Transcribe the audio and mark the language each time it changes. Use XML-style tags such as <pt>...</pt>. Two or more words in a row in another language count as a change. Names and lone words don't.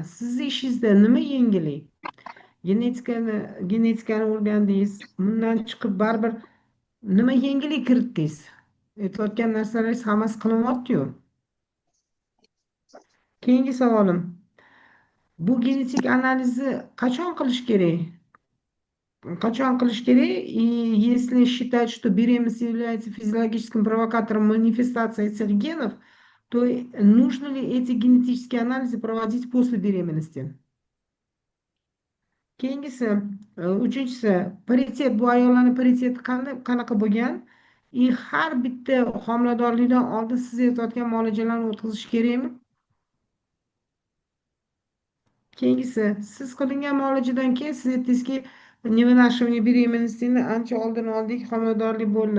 <uz>Sizni ishingizda nima yengillik? Genetikani o'rgandingiz, bundan chiqib baribir nima yengillik kiritdingiz? Aytayotgan narsalaringiz hammasi qilinyapti-yu. Keyingi savolim. Bu genetik analizni qachon qilish kerak? Qachon qilish kerak?</uz> <ru>И если считать, что беременность является физиологическим провокатором манифестации этих генов, то нужно ли эти генетические анализы проводить после беременности?</ru> <uz>Keyingisi, uchinchisi, paritet, bu ayollarning pariteti qanaqa bo'lgan? И har bitta homiladorlikdan oldin siz aytayotgan muolajalarni o'tkazish kerakmi? Keyingisi, siz qilingan muolajadan keyin siz aytdingizki,</uz> <ru>невынашивание беременностini</ru> <uz>ancha oldin oldik, homiladorlik bo'ldi.</uz>